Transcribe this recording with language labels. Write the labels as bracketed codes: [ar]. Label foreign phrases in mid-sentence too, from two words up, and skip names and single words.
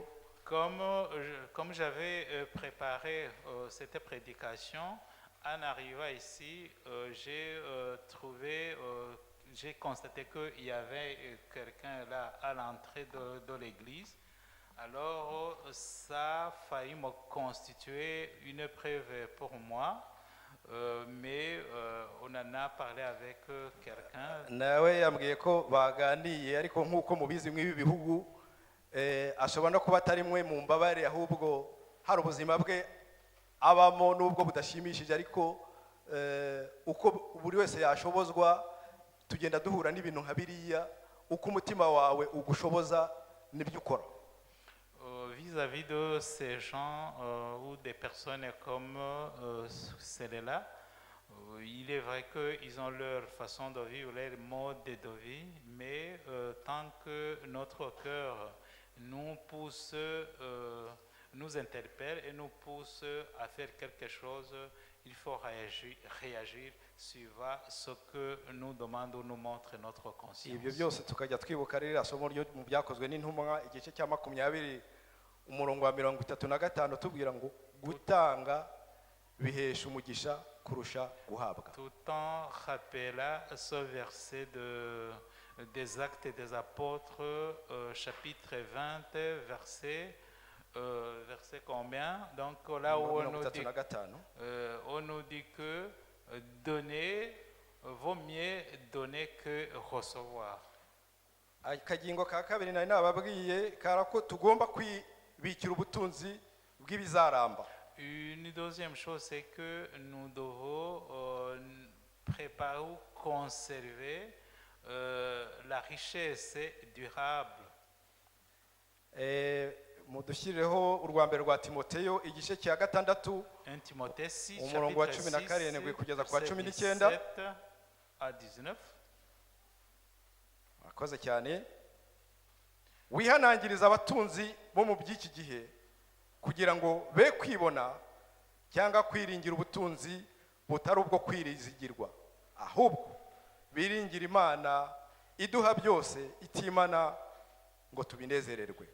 [fr] Comme j'avais préparé cette prédication, en arrivant ici, j'ai constaté qu'il y avait quelqu'un là à l'entrée de l'église. Alors, ça a failli me constituer une preuve pour moi, mais on en a parlé avec quelqu'un. [rw] Nawe yambwiye ko baganiye, ariko nk'uko mubizi mw'ibi bihugu ashobora no kuba atari mwe mu mbabare, ahubwo hari ubuzima bwe abamo n'ubwo budashimishije, ariko uko buri wese yashobozwa, tugenda duhura n'ibintu nka biriya, uko umutima wawe ugushoboza nibyo ukora. [fr] Vis-à-vis de ces gens ou des personnes comme celles-là, il est vrai qu'ils ont leur façon de vivre, leur mode de vie, mais tant que notre cœur nous pousse, nous interpelle et nous pousse à faire quelque chose, il faut réagir suivant ce que nous demande ou nous montre notre conscience. [rw] Ibyo byose tukajya twibuka ririya somo ryo mu byakozwe n'intumwa igice cya 20 umurongo wa 35 tubwira ngo gutanga bihesha umugisha kurusha guhabwa. [fr] Tout en rappelant ce verset des Actes des Apôtres, chapitre 20, verset combien? Donc là où on nous dit que donner vaut mieux donner que recevoir. [rw] Akagingo ka kabiri nari nababwiye karako tugomba kwibikira ubutunzi bw'ibizaramba. [fr] Une deuxième chose, c'est que nous devons préparer ou conserver la richesse durable. [rw] Mudushyirireho urwa mbere rwa Timoteyo igice cya 6 [fr] 1 Timothée 6 [rw] umurongo wa 17 kugeza kwa 19 [fr] à 19. [rw] Akoze cyane. Wihanangiriza abatunzi bo mu by'iki gihe kugira ngo be kwibona cyangwa kwiringira ubutunzi butari ubwo kwirizigirwa, ahubwo biringira Imana iduha byose itimana ngo tubinezererwe.